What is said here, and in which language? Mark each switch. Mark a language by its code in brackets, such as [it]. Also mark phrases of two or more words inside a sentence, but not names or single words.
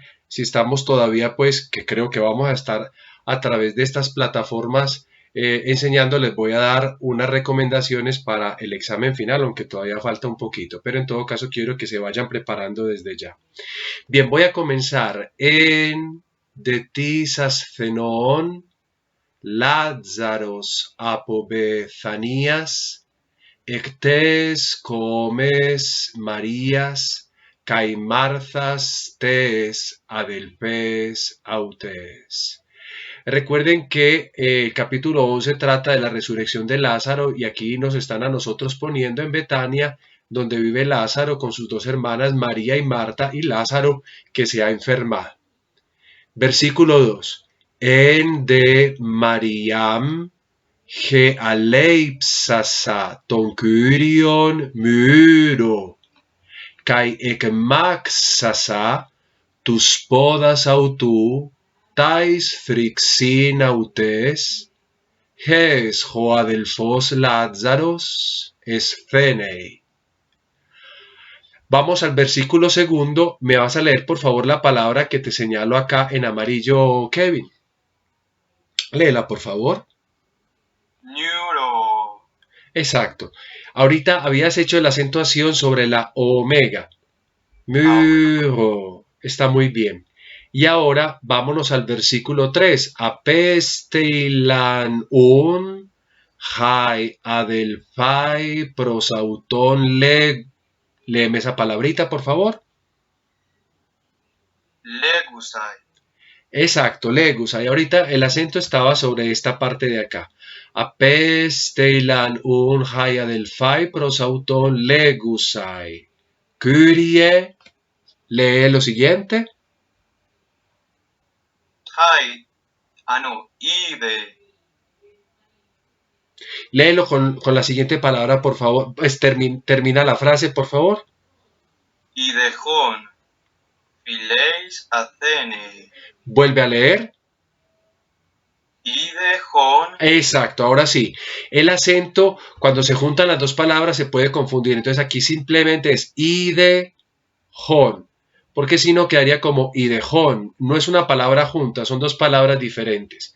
[es] Si estamos todavía, pues, que creo que vamos a estar a través de estas plataformas enseñándoles, voy a dar unas recomendaciones para el examen final, aunque todavía falta un poquito, pero en todo caso quiero que se vayan preparando desde ya. Bien, voy a comenzar [el] ἦν δέ τις ἀσθενῶν Λάζαρος ἀπὸ Βηθανίας ἐκ τῆς κώμης Μαρίας καὶ Μάρθας τῆς ἀδελφῆς αὐτῆς. [es] Recuerden que el capítulo 11 trata de la resurrección de Lázaro y aquí nos están a nosotros poniendo en Betania, donde vive Lázaro con sus 2 hermanas María y Marta, y Lázaro que se ha enfermado. Versículo 2. [el] Ἦν δὲ Μαριὰμ ἡ ἀλείψασα τὸν κύριον μύρῳ καὶ ἐκμάξασα τοὺς πόδας αὐτοῦ ταῖς θριξὶν αὐτῆς, ἧς ὁ ἀδελφὸς Λάζαρος ἠσθένει. [es] Vamos al versículo 2. Me vas a leer por favor la palabra que te señalo acá en amarillo, Kevin. Léela por favor. [el] Neuro. [es] Exacto. Ahorita habías hecho la acentuación sobre la omega. bueno. Muro. Está muy bien. Y ahora vámonos al versículo 3. [el] Ἀπέστειλαν οὖν αἱ ἀδελφαὶ πρὸς αὐτὸν λέγ. [es] Léeme esa palabrita, por favor. [el] Legusai. [es] Exacto, legus. Ahí ahorita el acento estaba sobre esta parte de acá. [el] Ἀπέστειλαν οὖν αἱ ἀδελφαὶ πρὸς αὐτὸν λέγουσαι. Kyrie. [es] Lee lo siguiente. [el] Hai. No. Ide. [es] Léelo con la siguiente palabra, por favor. Pues termina la frase, por favor. [el] ἴδε ὃν. φιλεῖς ἀσθενεῖ. [es] Vuelve a leer. [el] Idejón. [es] Exacto, ahora sí. El acento, cuando se juntan las dos palabras, se puede confundir. Entonces aquí simplemente es idejón. Porque si no quedaría como idejón. No es una palabra junta, son dos palabras diferentes.